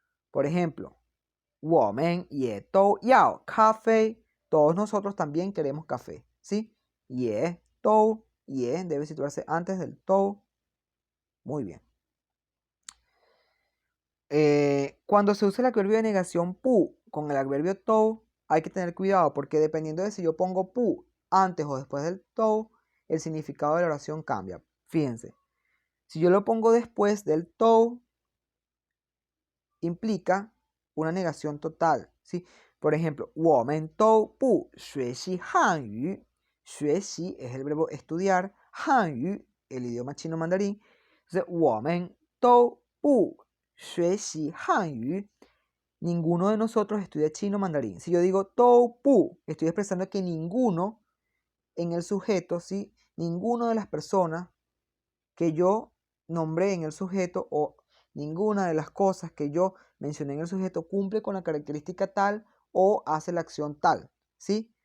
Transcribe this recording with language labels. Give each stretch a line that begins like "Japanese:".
Spanish: Por ejemplo,
Chinese: 我们也都要咖啡.
Spanish: Todos nosotros también queremos café, ¿sí? Ye, tou, ye debe situarse antes del tou. Muy bien. Cuando se usa el adverbio de negación pu con el adverbio tou, hay que tener cuidado porque dependiendo de si yo pongo pu antes o después del tou, el significado de la oración cambia. Fíjense, si yo lo pongo después del tou, implica una negación total, ¿sí? Por ejemplo,
Chinese: 我们都不学习汉语.
Spanish: 学习es el verbo estudiar, 汉语 el idioma chino mandarín. Entonces,
Chinese: 我们都不学习汉语.
Spanish: Ninguno de nosotros estudia chino mandarín. Si yo digo 都不, estoy expresando que ninguno en el sujeto, ¿sí? Ninguno de las personas que yo nombré en el sujeto o ninguna de las cosas que yo mencioné en el sujeto cumple con la característica tal o hace la acción tal, ¿sí?